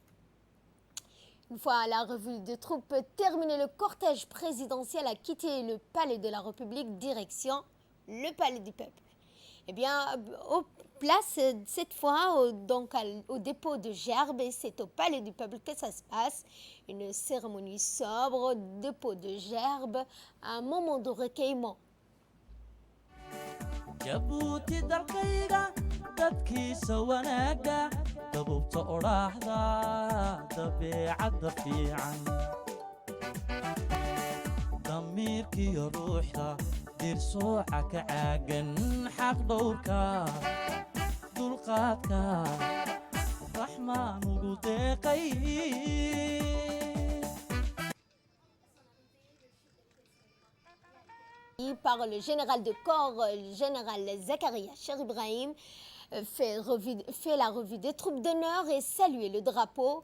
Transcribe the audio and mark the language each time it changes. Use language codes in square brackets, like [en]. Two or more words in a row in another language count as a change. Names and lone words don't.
[fr] Une fois la revue de troupes terminée, le cortège présidentiel a quitté le palais de la République, direction le palais du peuple. Eh bien, au place cette fois au dépôt de Gerbes, et c'est au palais du peuple que ça se passe. Une cérémonie sobre, dépôt de Gerbes, un moment de recueillement. [so] jabuuti dalkayga dadkiisa wanaaga dabubta odhaahda dabeecadda fiican damiirkiyo ruuxda dirsooca ka caagan xaq dhowrka dulqaadka raxmaan ugu deeqay [fr] par le général de corps, le général Zakaria Cher Ibrahim, fait la revue des troupes d'honneur et saluer le drapeau.